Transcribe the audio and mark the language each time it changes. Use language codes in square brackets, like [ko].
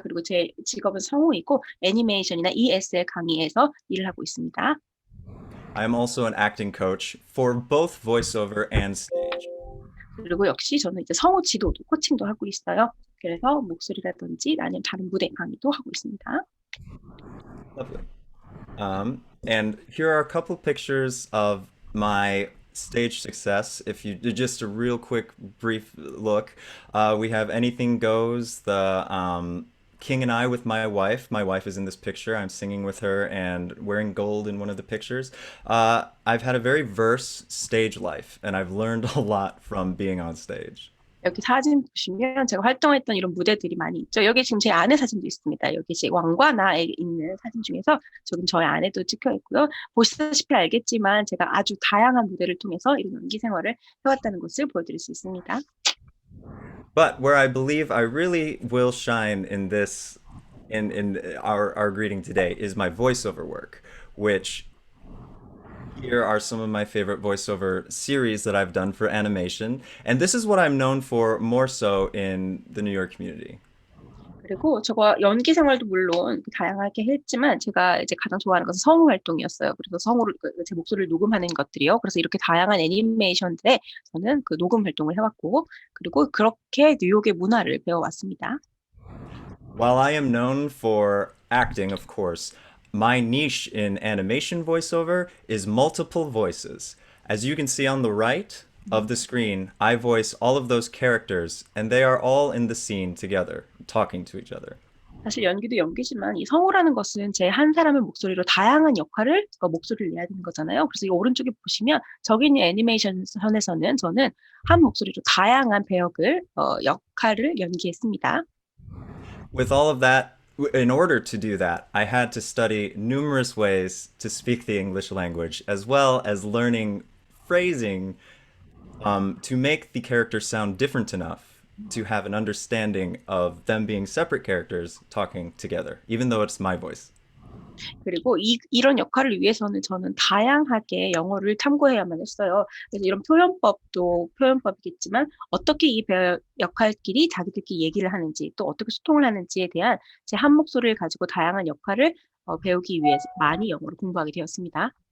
[ko] 그리고 제 직업은 성우이고 애니메이션이나 ESL 강의에서 일을 하고 있습니다. [en] I am also an acting coach for both voiceover and stage. [ko] 그리고 역시 저는 이제 성우 지도도 코칭도 하고 있어요. 그래서 목소리라든지 아니면 다른 무대 강의도 하고 있습니다. [en] Lovely. And here are a couple pictures of my stage success. If you just a real quick, brief look, we have Anything Goes, the King and I with my wife. My wife is in this picture. I'm singing with her and wearing gold in one of the pictures. I've had a very verse stage life, and I've learned a lot from being on stage. [ko] 여기 사진 보시면 제가 활동했던 이런 무대들이 많이 있죠. 여기 지금 제 아내 사진도 있습니다. 여기 제 왕과 나에 있는 사진 중에서 지금 저희 아내도 찍혀 있고요. 보시다시피 알겠지만 제가 아주 다양한 무대를 통해서 이런 연기 생활을 해왔다는 것을 보여드릴 수 있습니다. [en] But where I believe I really will shine in this in our greeting today is my voiceover work, which here are some of my favorite voiceover series that I've done for animation, and this is what I'm known for more so in the New York community. [ko] 그리고 저거 연기 생활도 물론 다양하게 했지만 제가 이제 가장 좋아하는 것은 성우 활동이었어요. 그래서 성우를 제 목소리를 녹음하는 것들이요. 그래서 이렇게 다양한 애니메이션들에 저는 그 녹음 활동을 해왔고 그리고 그렇게 뉴욕의 문화를 배워왔습니다. [en] While I am known for acting, of course, my niche in animation voiceover is multiple voices. As you can see on the right of the screen, I voice all of those characters, and they are all in the scene together, talking to each other. [ko] 사실 연기도 연기지만 이 성우라는 것은 제 한 사람의 목소리로 다양한 역할을 목소리를 내야 되는 거잖아요. 그래서 이 오른쪽에 보시면 저기 있는 애니메이션에서는 저는 한 목소리로 다양한 배역을 역할을 연기했습니다. [en] With all of that, in order to do that, I had to study numerous ways to speak the English language, as well as learning phrasing to make the characters sound different enough to have an understanding of them being separate characters talking together, even though it's my voice. [ko] 그리고 이런 역할을 위해서는 저는 다양하게 영어를 탐구해야만 했어요. 그래서 이런 표현법도 표현법이겠지만 어떻게 이 역할끼리 자기들끼리 얘기를 하는지 또 어떻게 소통을 하는지에 대한 제 한 목소리를 가지고 다양한 역할을 배우기 위해서 많이 영어를 공부하게 되었습니다.